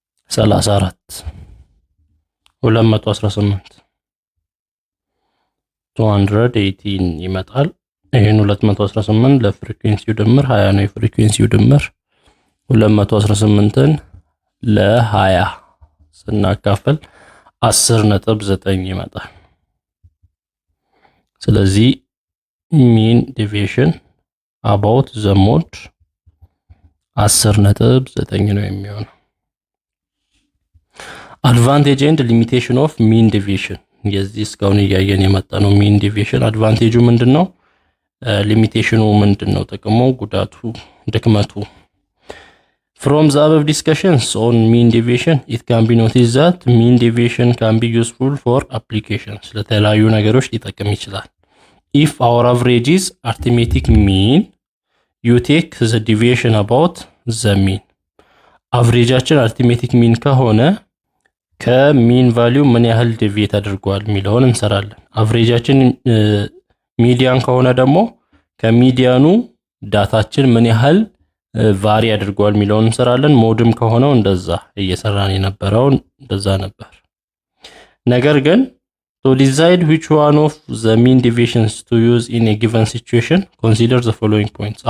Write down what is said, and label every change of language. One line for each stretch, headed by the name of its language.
Amharic: 34 218 218 ይመጣል። ይሄን 218 ለፍሪኩዌንሲው ድምር 20 ነው። የፍሪኩዌንሲው ድምር 218ን ለ20 ስናካፍል 10.9 ይመጣል። ስለዚህ ሚን ዲቪዬሽን
English: about the mode
Amharic: 10.9 ነው የሚሆነው። አድቫንቴጅ ኤንድ ሊሚቴሽን ኦፍ ሚን ዲቪዬሽን የዚህ እስካሁን እያየን የመጣ ነው። ሚን ዲቪዬሽን አድቫንቴጁ ምንድነው? ሊሚቴሽኑ ምንድነው? ጥቅሙ፣ ጉዳቱ፣ ድክመቱ።
English: From the above discussions on mean deviation, it can be noticed that mean deviation can be useful for applications.
Amharic: ለተለያዩ ነገሮች ሊጠቅም ይችላል።
English: If our average is arithmetic mean, you take the deviation about the mean.
Amharic: አቨሬጃችን arithmetic mean ከሆነ ከሚን ቫልዩ ምን ያህል ዲቪዬት አድርጓል የሚለውን እንሰራለን። አቨሬጃችን ሚዲያን ከሆነ ደግሞ ከሚዲያኑ ዳታችን ምን ያህል ቫሪ አድርጓል የሚለውን እንሰራለን። ሞድም ከሆነው እንደዛ እየሰራን የነበረው እንደዛ ነበር። ነገር ግን
English: to decide which one of the mean deviations to use in a given situation, consider the following points.